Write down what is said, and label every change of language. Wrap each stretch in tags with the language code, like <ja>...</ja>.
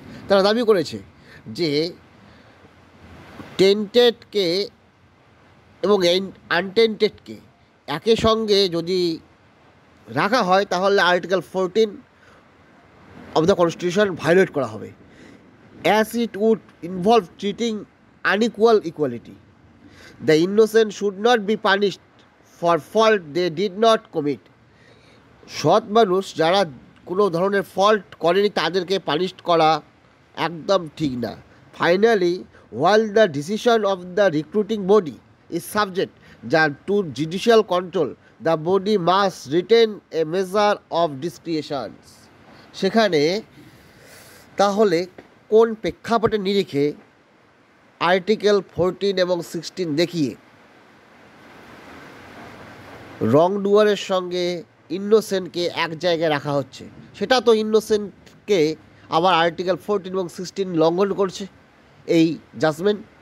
<bn>তারা দাবি করেছে যে টেন্টেডকে এবং আনটেন্টেডকে একই সঙ্গে যদি রাখা হয়, তাহলে article 14 of the constitution violet করা হবে,</bn> <en>As it would involve treating unequal equality. The innocent should not be punished for fault they did not commit.</en> <bn>সৎ মানুষ যারা কোনো ধরনের ফল্ট করেনি তাদেরকে পানিশ করা একদম ঠিক না।</bn> <en>Finally, while the decision of the recruiting body is subject to judicial control, the body must retain a measure of discretion.</en> <bn>সেখানে তাহলে কোন প্রেক্ষাপটে নিরিখে আর্টিকেল 14 এবং 16 দেখিয়ে রংডুয়ারের সঙ্গে ইনোসেন্টকে এক জায়গায় রাখা হচ্ছে, সেটা তো ইনোসেন্টকে আবার আর্টিকেল 14 এবং 16 লঙ্ঘন করছে এই জাজমেন্ট।</bn>